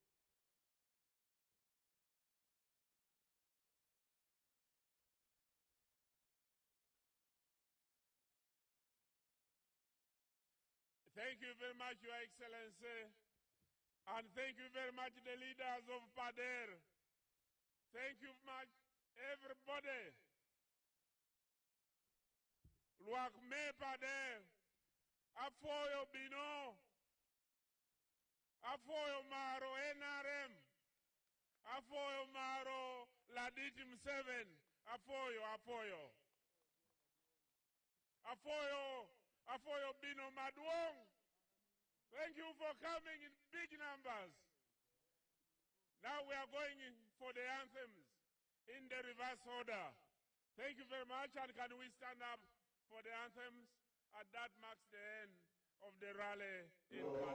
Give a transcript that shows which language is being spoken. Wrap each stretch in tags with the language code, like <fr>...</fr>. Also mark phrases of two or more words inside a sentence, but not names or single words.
<en>Thank you very much, Your Excellency, and thank you very much, the leaders of Pader. Thank you very much, everybody.</en> <ach>Luak me Pader, afoyo bino, afoyo maro NRM, afoyo maro Laditi Museveni, afoyo. Afoyo bino Maduong.</ach> <en>Thank you for coming in big numbers. Now we are going for the anthems in the reverse order. Thank you very much, and can we stand up for the anthems? And that marks the end of the rally in</en>